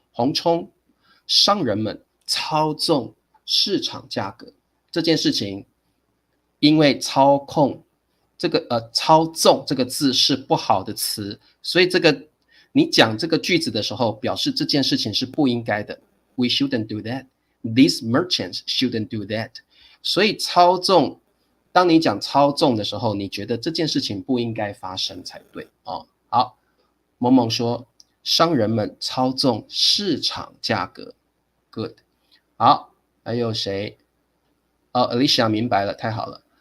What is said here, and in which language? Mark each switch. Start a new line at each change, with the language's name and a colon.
Chinese: 洪冲，商人们操纵市场价格这件事情，因为操纵这个字是不好的词，所以你讲这个句子的时候，表示这件事情是不应该的。
English: We shouldn't do that. These merchants shouldn't do that.
Chinese: 所以操纵，当你讲操纵的时候，你觉得这件事情不应该发生才对哦。好，萌萌说，商人们操纵市场价格 ，good。好，还有谁？哦 ，Alicia 明白了，太好了。